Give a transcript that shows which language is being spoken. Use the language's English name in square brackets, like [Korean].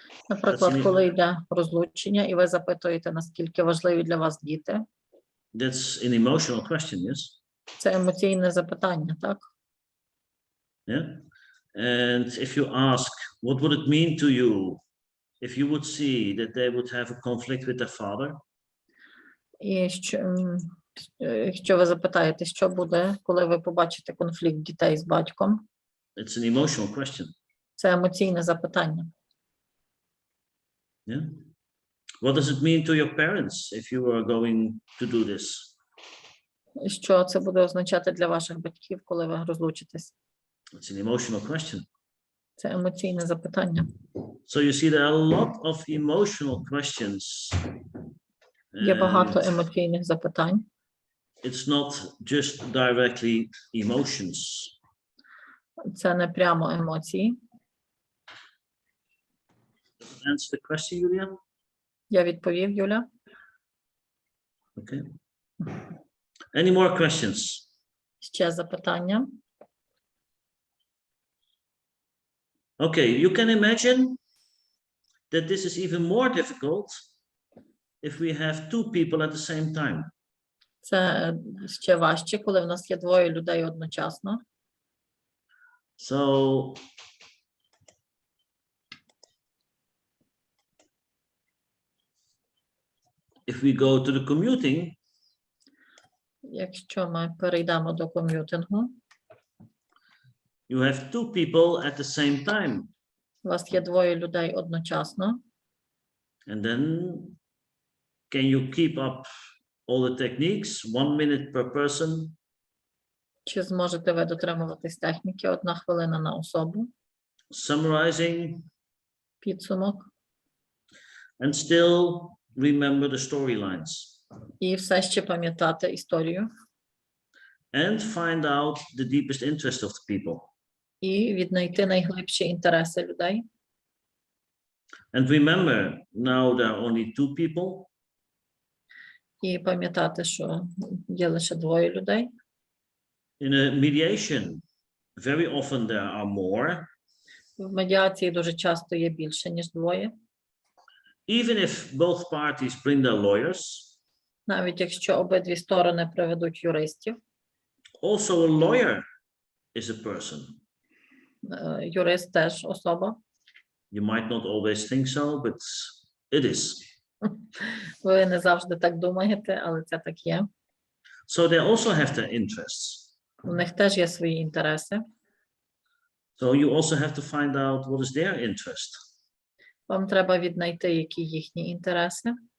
[Ukrainian] Наприклад, коли йде розлучення, і ви запитуєте, наскільки важливі для вас діти. [English] That's an emotional question, yes? [Ukrainian] Це емоційне запитання, так? [English] Yeah. And if you ask, what would it mean to you if you would see that they would have a conflict with their father? [Ukrainian] І якщо ви запитаєте, що буде, коли ви побачите конфлікт дітей з батьком? [English] It's an emotional question. [Ukrainian] Це емоційне запитання. [English] Yeah. What does it mean to your parents if you are going to do this? [Ukrainian] Що це буде означати для ваших батьків, коли ви розлучитесь? [English] It's an emotional question. [Ukrainian] Це емоційне запитання. [English] So you see, there are a lot of emotional questions. [Ukrainian] Є багато емоційних запитань. [English] It's not just directly emotions. [Ukrainian] Це не прямо емоції. [English] Answer the question, Julia? [Ukrainian] Я відповів, Юля. [English] Okay. Any more questions? [Ukrainian] Ще запитання. [English] Okay, you can imagine that this is even more difficult if we have two people at the same time. [Ukrainian] Це ще важче, коли в нас є двоє людей одночасно. [English] So if we go to the commuting, [Ukrainian] Якщо ми перейдемо до ком'ютингу, [English] you have two people at the same time. [Ukrainian] у вас є двоє людей одночасно. [English] And then can you keep up all the techniques, 1 minute per person? [Ukrainian] Чи зможете ви дотримуватись техніки 1 хвилина на особу? [English] Summarizing [Ukrainian] Підсумок. [English] and still remember the storylines [Ukrainian] І все ще пам'ятати історію. [English] and find out the deepest interest of the people. [Ukrainian] І віднайти найглибші інтереси людей. [English] And remember, now there are only two people. [Ukrainian] І пам'ятати, що є лише двоє людей. [English] In a mediation, very often there are more. [Ukrainian] В медіації дуже часто є більше, ніж двоє. [English] Even if both parties bring their lawyers, [Ukrainian] Навіть якщо обидві сторони приведуть юристів. [English] also a lawyer is a person. [Ukrainian] Юрист теж особа. [English] You might not always think so, but it is. [Ukrainian] Ви не завжди так думаєте, але це так є. [English] So they also have their interests. [Ukrainian] У них теж є свої інтереси. [English] So you also have to find out what is their interest. [Ukrainian] Вам треба віднайти, які їхні інтереси.